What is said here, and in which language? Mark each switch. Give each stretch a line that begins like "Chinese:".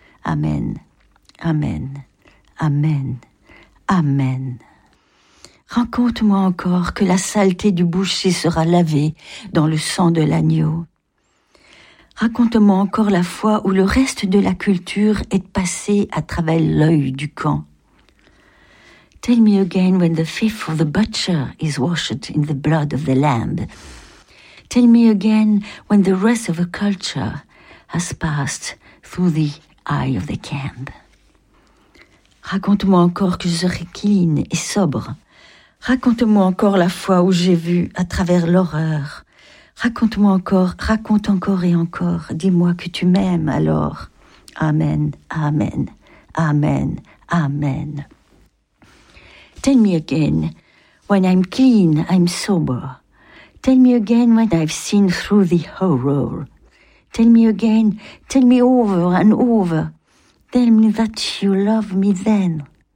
French: Amen, amen, amen, amen. Raconte-moi encore que la saleté du boucher sera lavée dans le sang de l'agneau. Raconte-moi encore la fois où le reste de la culture est passé à travers l'œil du camp.
English: Tell me again when the fifth of the butcher is washed in the blood of the lamb. Tell me again when the rest of a culture has passed through the eye of the camp.
French: Raconte-moi encore que je serai clean et sobre. Raconte-moi encore la fois où j'ai vu à travers l'horreur. Raconte-moi encore, raconte encore et encore. Dis-moi que tu m'aimes alors. Amen, amen, amen, amen.
English: Tell me again when I'm clean, I'm sober. Tell me again what I've seen through the horror. Tell me again, tell me over and over. Tell me that you love me then.